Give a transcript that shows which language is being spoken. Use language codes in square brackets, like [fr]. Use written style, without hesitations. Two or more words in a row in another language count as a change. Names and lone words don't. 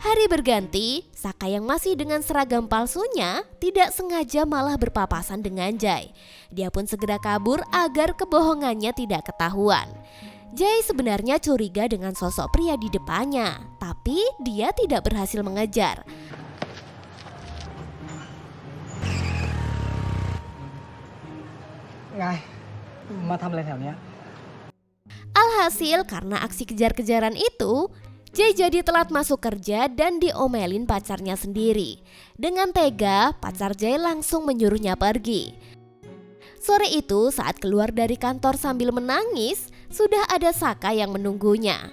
[id] Hari berganti, Saka yang masih dengan seragam palsunya tidak sengaja malah berpapasan dengan Jay. Dia pun segera kabur agar kebohongannya tidak ketahuan. Jay sebenarnya curiga dengan sosok pria di depannya, tapi dia tidak berhasil mengejar. [th] Ngai, มาทำอะไรแถวเนี้ย [id] Alhasil karena aksi kejar-kejaran itu, Jay jadi telat masuk kerja dan diomelin pacarnya sendiri. Dengan tega, pacar Jay langsung menyuruhnya pergi. Sore itu saat keluar dari kantor sambil menangis, sudah ada Saka yang menunggunya.